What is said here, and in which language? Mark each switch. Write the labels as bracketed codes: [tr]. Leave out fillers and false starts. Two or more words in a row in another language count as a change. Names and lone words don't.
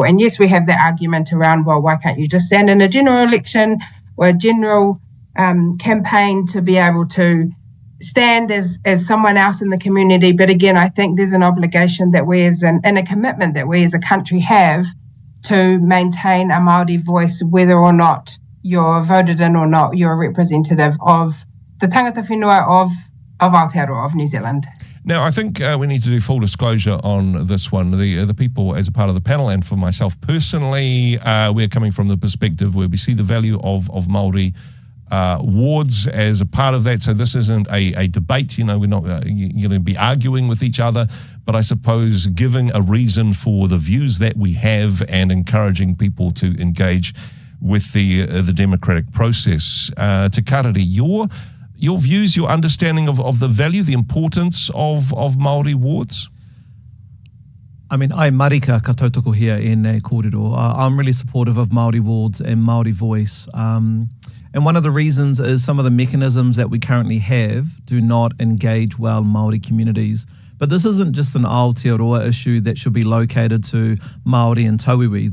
[en] And yes, we have the argument around, well, why can't you just stand in a general election or a general campaign to be able to stand as someone else in the community? But again, I think there's an obligation that we and a commitment that we as a country have to maintain a Māori voice, whether or not you're voted in or not, you're a representative of the [mi] tangata whenua [en] of Aotearoa, of New Zealand. Now, I think we need to do full disclosure on this one. The people, as a part of the panel, and for myself personally, we're coming from the perspective where we see the value of Māori wards as a part of that. So this isn't a debate. We're not going to be arguing with each other, but I suppose giving a reason for the views that we have and encouraging people to engage with the democratic process. Te Karere, your views, your understanding of the value, the importance of Māori wards? I mean, [mi] ai marika ka tautoko [en] here in [mi] kōrero. [en] I'm really supportive of Māori wards and Māori voice. And one of the reasons is some of the mechanisms that we currently have do not engage well Māori communities. But this isn't just an Aotearoa issue that should be located to Māori and Tauiwi.